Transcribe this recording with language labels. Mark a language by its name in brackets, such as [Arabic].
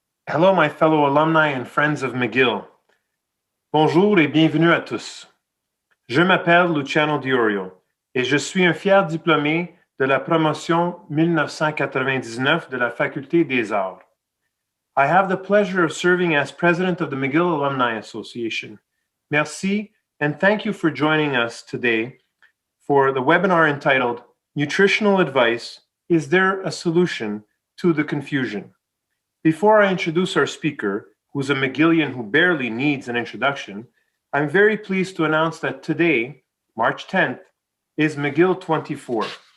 [English] Hello, my fellow alumni and friends of McGill. [French] Bonjour et bienvenue à tous. Je m'appelle Luciano Diorio et je suis un fier diplômé de la promotion 1999 de la Faculté des Arts. [English] I have the pleasure of serving as president of the McGill Alumni Association. Merci, and thank you for joining us today for the webinar entitled Nutritional Advice, Is There a Solution to the Confusion? Before I introduce our speaker, who's a McGillian who barely needs an introduction, I'm very pleased to announce that today, March 10th, is McGill 24.